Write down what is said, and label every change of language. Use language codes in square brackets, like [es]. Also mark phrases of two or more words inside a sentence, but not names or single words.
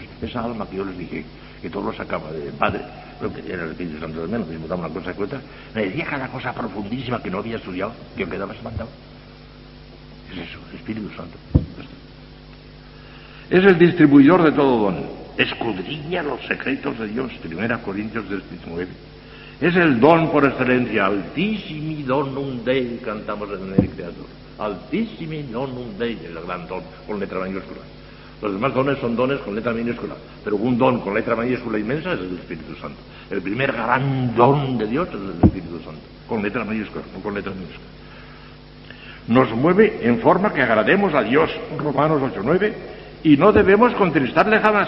[es] Esa alma que yo les dije, que todo lo sacaba del Padre, lo que era el Espíritu Santo de menos, me daba una cosa de cuenta, me decía cada cosa profundísima que no había estudiado, que yo quedaba espantado. Es eso, el Espíritu Santo. Es el distribuidor de todo don. Escudriña los secretos de Dios. 1 Corintios 19. Es el don por excelencia. [la] Altissimi donum Dei, [es] cantamos en el Creador. [la] Altissimi donum Dei, [es] es el gran don, con letra mayúscula. Los demás dones son dones con letra minúscula, pero un don con letra mayúscula inmensa es el Espíritu Santo. El primer gran don de Dios es el Espíritu Santo, con letra mayúscula, no con letra minúscula. Nos mueve en forma que agrademos a Dios, Romanos 8:9, y no debemos contristarle jamás.